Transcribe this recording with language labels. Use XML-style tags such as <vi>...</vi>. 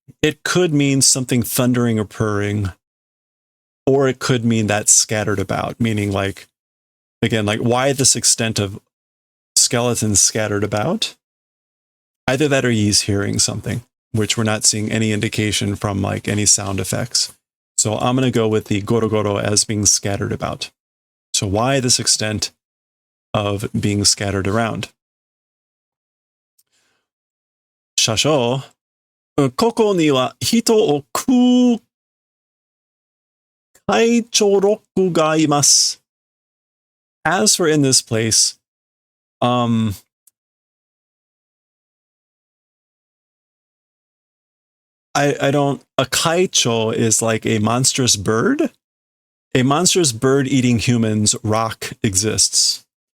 <en>It could mean something thundering or purring, or it could mean that scattered about, meaning like, again, like why this extent of skeletons scattered about? Either that or he's hearing something, which we're not seeing any indication from like any sound effects. So I'm going to go with the goro goro as being scattered about. So why this extent of being scattered around?</en> <ja>車掌、ここには人を食う会長ロックがいます。</ja> <en>As for in this place, I don't, a kaicho is like a monstrous bird. A monstrous bird eating humans rock exists.</en>